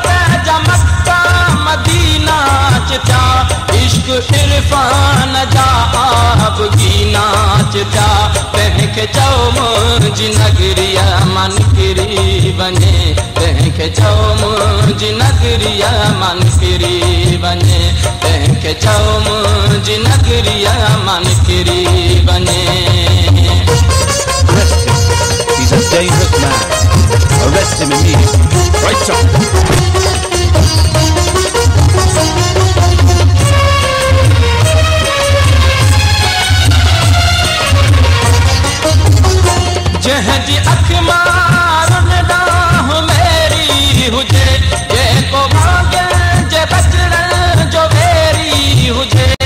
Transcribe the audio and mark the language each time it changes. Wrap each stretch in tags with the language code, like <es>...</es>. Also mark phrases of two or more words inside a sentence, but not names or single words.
<sd>जा मक्का मदीना चिटा, इश्क इरफान जा आबगीना चिटा, तंहिंखे चओ मुंहिंजी नगरीअ मां निकिरी वञे, तंहिंखे चओ मुंहिंजी नगरीअ मां निकिरी वञे, तंहिंखे चओ मुंहिंजी नगरीअ मां निकिरी वञे।</sd> <en>He's a dangerous man. Arrest him immediately. Right on.</en> <sd>जंहिंजी अख मारुनि ॾांहुं मेरी हुजे, जेको भाॻनि जे बचड़नि जो वेरी हुजे,</sd>